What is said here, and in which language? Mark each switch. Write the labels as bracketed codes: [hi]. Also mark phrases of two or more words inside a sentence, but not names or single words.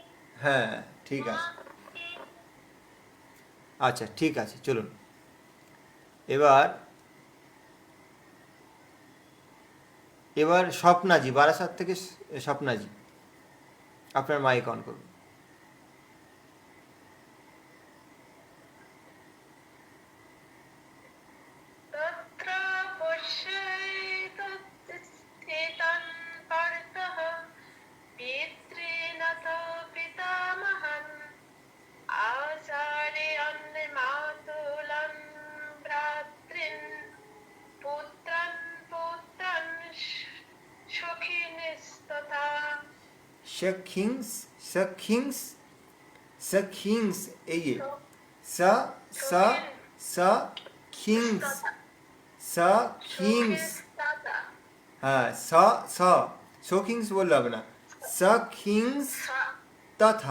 [bn] হ্যাঁ ঠিক আছে, [sa] ভাতৃন। [bn] আচ্ছা ঠিক আছে, চলুন এবার এবার স্বপ্নাজি, বারাসাত থেকে স্বপ্নাজি, আপনার মাইক অন করুন। [sa] तत्र पश्येतस्थितं पार्थः पितॄनथ पितामहम् आचार्यान् मातुलं भ्रातॄन् पुत्रान् पौत्रान् सखिनस्तथा সখিংস, সখিংস, সখিংস, [bn] এই যে [sa] স স স খিংস, সখিংস, सखिनस्तथा [bn] হ্যাঁ স স, সখিংস বললে হবে না, [sa] সখিংস তথা,